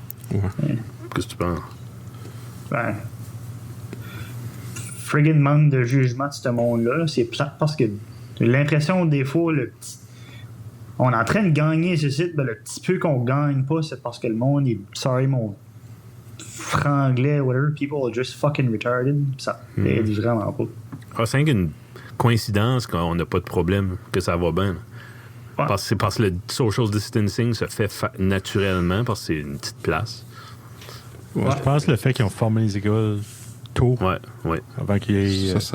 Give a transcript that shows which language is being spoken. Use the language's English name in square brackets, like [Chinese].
[French] Qu'est-ce que tu penses? Ben, friggin' manque de jugement de ce monde-là. Là. C'est plate parce que j'ai l'impression, des fois, on est en train de gagner ce site, ben, le petit peu qu'on gagne pas, c'est parce que le monde est. [English] Sorry, [French] mon franglais, [English] whatever, people are just fucking retarded. [French] Ça aide vraiment pas. Ah, c'est une coïncidence qu'on n'a pas de problème, que ça va bien. Ouais. C'est parce que le social distancing se fait naturellement, parce que c'est une petite place. Ouais. Je pense que le fait qu'ils ont formé les écoles tôt, Ouais. avant qu'il y ait...